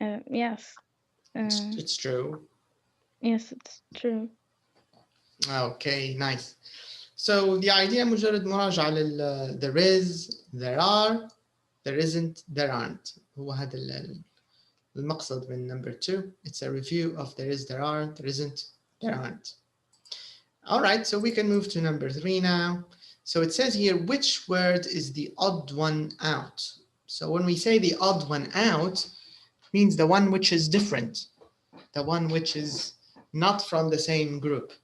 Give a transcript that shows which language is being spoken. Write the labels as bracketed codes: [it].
[en] Yes. It's true. Yes, it's true. Okay, nice. So the idea [ar] مجرد مراجعة لل [en] there is, there are, there isn't, there aren't. [ar] هو هذا المقصد من number 2. [en] It's a review of there is, there are, there isn't, there aren't. All right, so we can move to number 3 now. So it says here, which word is the odd one out? So when we say the odd one out, it means the one which is different, the one which is not from the same group.